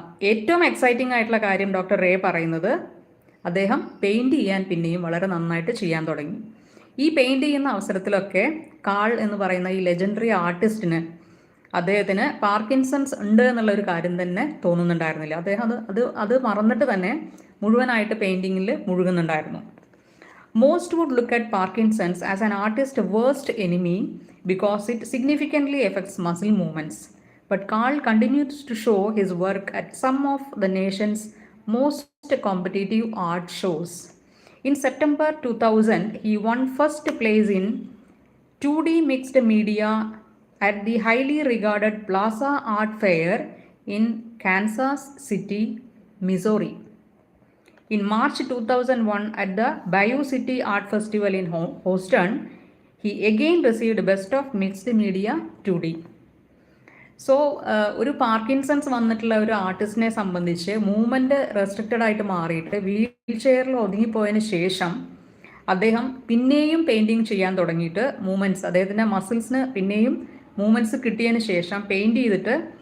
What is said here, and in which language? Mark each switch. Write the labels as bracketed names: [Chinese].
[Malayalam] ഏറ്റവും എക്സൈറ്റിംഗ് ആയിട്ടുള്ള കാര്യം ഡോക്ടർ റേ പറയുന്നത്, അദ്ദേഹം പെയിൻറ് ചെയ്യാൻ പിന്നെയും വളരെ നന്നായിട്ട് ചെയ്യാൻ തുടങ്ങി. ഈ പെയിൻറ് ചെയ്യുന്ന അവസരത്തിലൊക്കെ കാൾ എന്ന് പറയുന്ന ഈ ലെജൻഡറി ആർട്ടിസ്റ്റിന് അദ്ദേഹത്തിന് പാർക്കിൻസൺസ് ഉണ്ട് എന്നുള്ളൊരു കാര്യം തന്നെ തോന്നുന്നുണ്ടായിരുന്നില്ല. അദ്ദേഹം അത് മറന്നിട്ട് തന്നെ മുഴുവനായിട്ട് പെയിൻറ്റിങ്ങിൽ മുഴുകുന്നുണ്ടായിരുന്നു. [English] Most would look at Parkinson's as an artist's worst enemy because it significantly affects muscle movements. But Carl continues to show his work at some of the nation's most competitive art shows. In September 2000, he won first place in 2D mixed media at the highly regarded Plaza Art Fair in Kansas City, Missouri. In March 2001, at the Bayou City Art Festival in Houston, he again received Best of Mixed Media 2D. [Malayalam] So ഒരു Parkinson's വന്നിട്ടുള്ള ഒരു ആർട്ടിസ്റ്റിനെ സംബന്ധിച്ച് movement restricted ആയിട്ട് മാറിയിട്ട് wheel ചെയറിൽ ഒതുങ്ങിപ്പോയതിന് ശേഷം അദ്ദേഹം പിന്നെയും പെയിൻറ്റിങ് ചെയ്യാൻ തുടങ്ങിയിട്ട് മൂവ്മെൻറ്റ്സ്, അദ്ദേഹത്തിൻ്റെ മസിൽസിന് പിന്നെയും മൂവ്മെൻറ്റ്സ് കിട്ടിയതിന് ശേഷം പെയിൻറ്റ് ചെയ്തിട്ട്